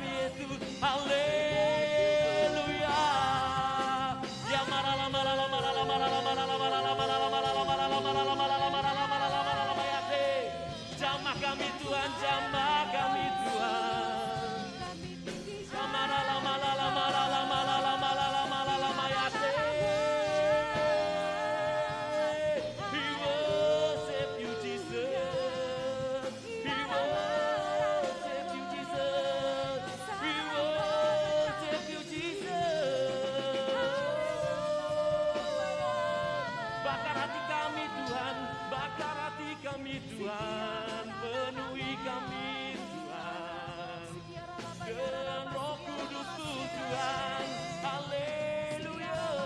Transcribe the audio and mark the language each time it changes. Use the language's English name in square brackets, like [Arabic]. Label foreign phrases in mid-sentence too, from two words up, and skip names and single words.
[Indonesian] Yesus, haleluya. Ya marala marala marala marala marala marala marala marala marala marala marala marala marala marala yate. Jamah kami Tuhan, jamah kami Tuhan. Marala marala marala marala marala marala mayate. [English] We worship you Jesus. We worship you Jesus. We worship you Jesus. [Indonesian] Bakar hati kami Tuhan, bakar hati kami Tuhan, penuhi kami Tuhan dengan Roh Kudus Tuhan, haleluya.